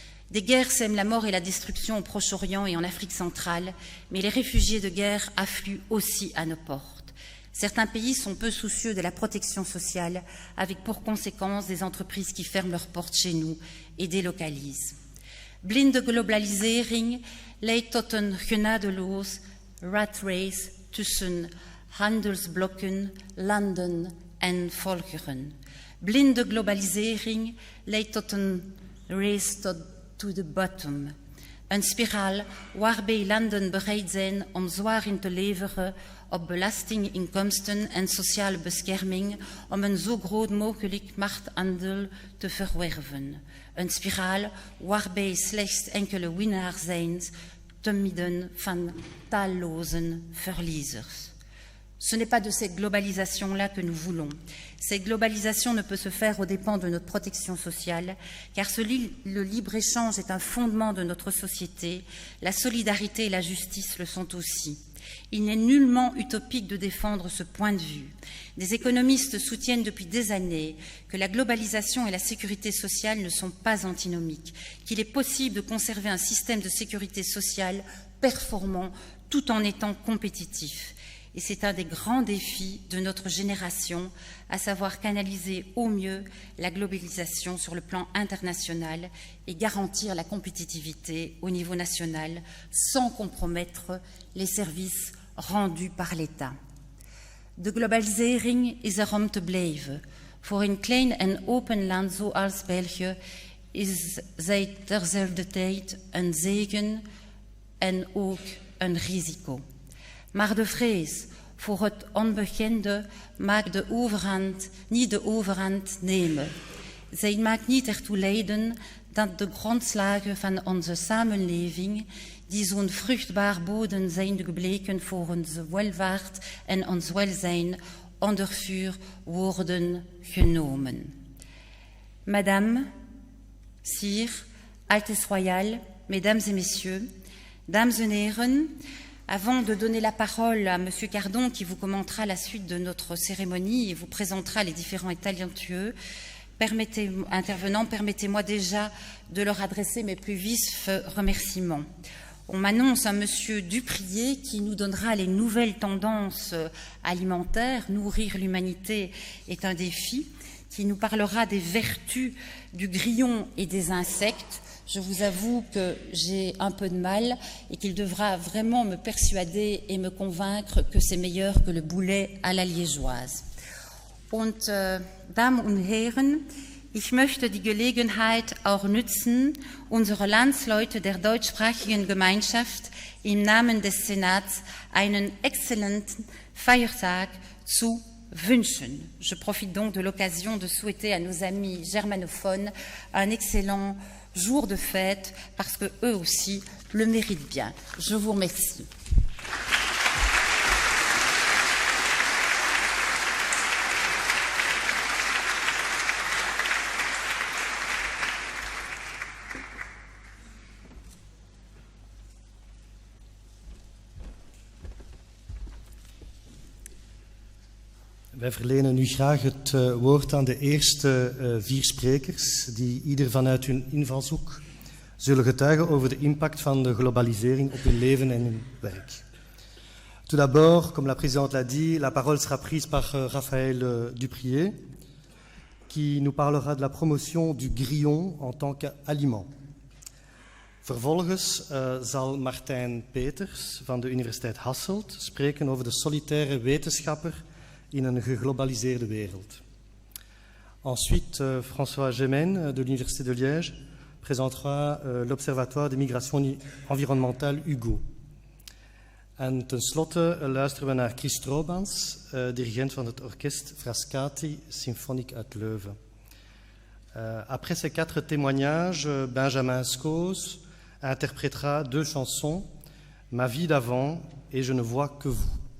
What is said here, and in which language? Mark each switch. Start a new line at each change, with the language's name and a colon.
French: Des guerres sèment la mort et la destruction au Proche-Orient et en Afrique centrale, mais les réfugiés de guerre affluent aussi à nos portes. Certains pays sont peu soucieux de la protection sociale, avec pour conséquence des entreprises qui ferment leurs portes chez nous et délocalisent.
Dutch: Blinde globalisering leidt tot een genadeloos rat race tussen handelsblokken, landen en volkeren. Blinde globalisering leidt tot een
English: race to the bottom.
Dutch: Een spiraal waarbij landen bereid zijn om zwaar in te leveren op belastinginkomsten en sociale bescherming om een zo groot mogelijk marktaandeel te verwerven. Een spiraal waarbij slechts enkele winnaars zijn te midden van talloze verliezers.
French: Ce n'est pas de cette globalisation-là que nous voulons. Cette globalisation ne peut se faire aux dépens de notre protection sociale, car le libre-échange est un fondement de notre société, la solidarité et la justice le sont aussi. Il n'est nullement utopique de défendre ce point de vue. Des économistes soutiennent depuis des années que la globalisation et la sécurité sociale ne sont pas antinomiques, qu'il est possible de conserver un système de sécurité sociale performant tout en étant compétitif. Et c'est un des grands défis de notre génération, à savoir canaliser au mieux la globalisation sur le plan international et garantir la compétitivité au niveau national sans compromettre les services rendus par l'État.
Dutch: De globalisering is om te blijven. Voor een klein en open land zoals België is zij terzelfde tijd een zegen en ook een risico. Maar de vrees voor het onbekende maakt de overhand, niet de overhand nemen. Zij maakt niet ertoe leiden dat de grondslagen van onze samenleving, die zo'n vruchtbaar bodem zijn gebleken voor onze welvaart en ons welzijn, onder vuur worden genomen.
French: Madame, Sire, Altesse Royale, Mesdames et Messieurs, Dames et Heren, avant de donner la parole à Monsieur Cardon qui vous commentera la suite de notre cérémonie et vous présentera les différents états talentueux, permettez-moi déjà de leur adresser mes plus vifs remerciements. On m'annonce un monsieur Duprier qui nous donnera les nouvelles tendances alimentaires. Nourrir l'humanité est un défi, qui nous parlera des vertus du grillon et des insectes. Je vous avoue que j'ai un peu de mal et qu'il devra vraiment me persuader et me convaincre que c'est meilleur que le boulet à la liégeoise.
German: Und Damen und Herren, ich möchte die Gelegenheit auch nützen, unsere Landsleute der deutschsprachigen Gemeinschaft im Namen des Senats einen exzellenten Feiertag zu wünschen.
French: Je profite donc de l'occasion de souhaiter à nos amis germanophones un excellent jour de fête parce que eux aussi le méritent bien. Je vous remercie.
Dutch: Wij verlenen nu graag het woord aan de eerste 4 sprekers, die ieder vanuit hun invalshoek zullen getuigen over de impact van de globalisering op hun leven en hun werk.
French: Tout d'abord, comme la présidente l'a dit, la parole sera prise par Raphaël Duprier, qui nous parlera de la promotion du grillon en tant qu'aliment.
Dutch: Vervolgens zal Martijn Peters van de Universiteit Hasselt spreken over de solitaire wetenschapper in een geglobaliseerde wereld.
French: Ensuite, François Gemène de l'Université de Liège présentera l'Observatoire des migrations environnementales Hugo.
Dutch: En tenslotte luisteren we naar Chris Stroobans, dirigent van het orkest Frascati Symphonique uit Leuven.
French: Après ces 4 témoignages, Benjamin Scos interprétera 2 chansons, Ma vie d'avant et Je ne vois que vous.